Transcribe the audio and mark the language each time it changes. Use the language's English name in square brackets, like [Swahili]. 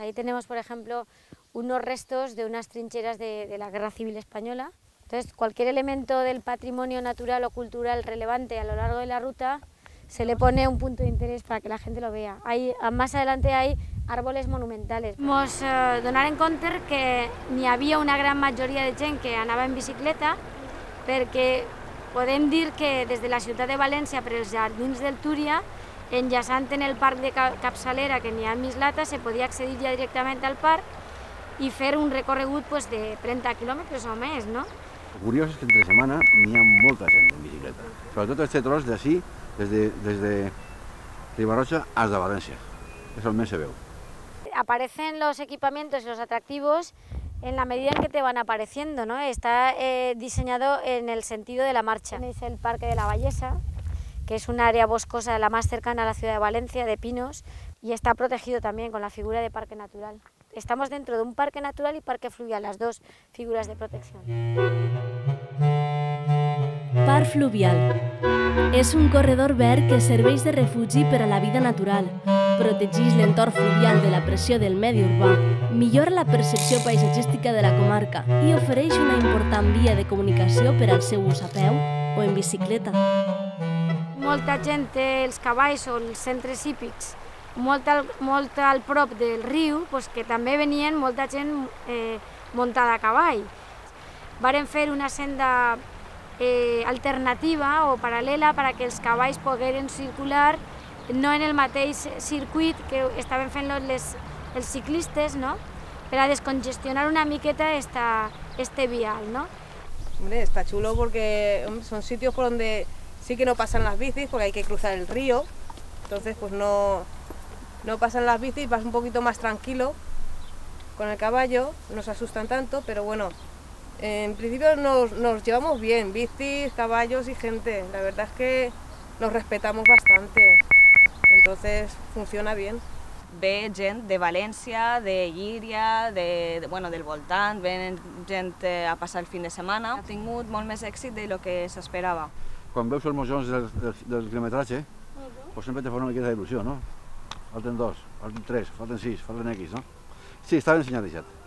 [Spanish] Ahí tenemos, por ejemplo, unos restos de unas trincheras de la Guerra Civil Española. Entonces, cualquier elemento del patrimonio natural o cultural relevante a lo largo de la ruta se le pone un punto de interés para que la gente lo vea. Más adelante hay árboles monumentales. [Catalan] Nos donaren compte que n'hi havia una gran majoria de gent que anava en bicicleta perquè podem dir que des de la ciutat de València per els jardins del Túria, enllaçant en el parc de Capçalera que n'hi ha a Mislata, se podia accedir ja directament al parc i fer un recorregut de 30 quilòmetres o més, no? El curiós és que entre setmana n'hi ha molta gent en bicicleta, sobretot este tros d'ací, des de Ribarroja hasta Valencia, eso al mes se veu. [Spanish] Aparecen los equipamientos y los atractivos en la medida en que te van apareciendo, ¿no? Está diseñado en el sentido de la marcha. Tenéis el Parque de la Vallesa, que es un área boscosa la más cercana a la ciudad de Valencia, de pinos, y está protegido también con la figura de parque natural. Estamos dentro de un parque natural y parque fluvial, las dos figuras de protección. [Catalan] Parc Fluvial. És un corredor verd que serveix de refugi per a la vida natural, protegeix l'entorn fluvial de la pressió del medi urbà, millora la percepció paisatgística de la comarca i ofereix una important via de comunicació per al seu ús a peu o en bicicleta. Molta gent té els cavalls o els centres hípics molt al prop del riu, que també venien molta gent muntada a cavall. Varen fer una senda alternativa o paral·lela perquè els cavalls pogueren circular no en el mateix circuit que estaven fent els ciclistes, ¿no? Per a descongestionar una miqueta este vial, ¿no? [Spanish] Hombre, está chulo porque son sitios por donde sí que no pasan las bicis porque hay que cruzar el río, entonces pues no pasan las bicis, vas un poquito más tranquilo con el caballo, no se asustan tanto, pero bueno, en principio nos llevamos bien, bicis, caballos y gente. La verdad es que nos respetamos bastante, entonces funciona bien. [Catalan] Ve gent de València, de Llíria, del voltant, ven gent a passar el fin de setmana. Ha tingut molt més èxit del que s'esperava. Quan veus els mojons del quilometratge, pues sempre te fa una miqueta d'il·lusió, no? Falten 2, falten 3, falten 6, falten X, no? Sí, està ben senyalitzat.